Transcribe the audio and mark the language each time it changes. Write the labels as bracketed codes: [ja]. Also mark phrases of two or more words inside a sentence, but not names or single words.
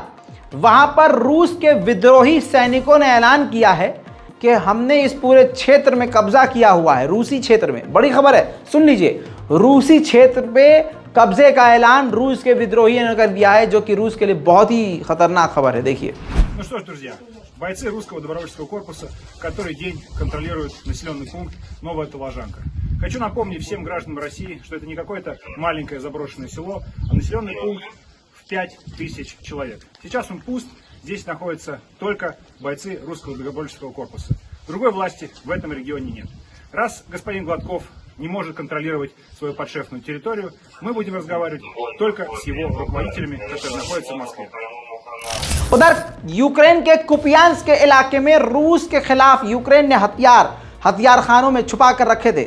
[hi] वहां पर रूस के विद्रोही सैनिकों ने ऐलान किया है कि हमने इस पूरे क्षेत्र में कब्जा किया हुआ है। रूसी क्षेत्र में, बड़ी खबर है, सुन लीजिए। रूसी क्षेत्र पे कब्जे का ऐलान रूस के विद्रोही ने कर दिया है, जो कि रूस के लिए बहुत ही खतरनाक खबर है। देखिए। [ru] Ну что ж, друзья, бойцы русского добровольческого корпуса который день контролируют населенный пункт Новая Толожанка. Хочу напомнить всем гражданам России, что это не какое-то маленькое заброшенное село, а населенный пункт в 5000 человек. Сейчас он пуст, здесь находятся только бойцы русского добровольческого корпуса. Другой власти в этом регионе нет. Раз господин Гладков не может контролировать свою подшефную территорию, мы будем разговаривать только с его руководителями, которые находятся в Москве. [hi] उधर यूक्रेन के कुपियांस्क के इलाके में रूस के खिलाफ यूक्रेन ने हथियार खानों में छुपा कर रखे थे।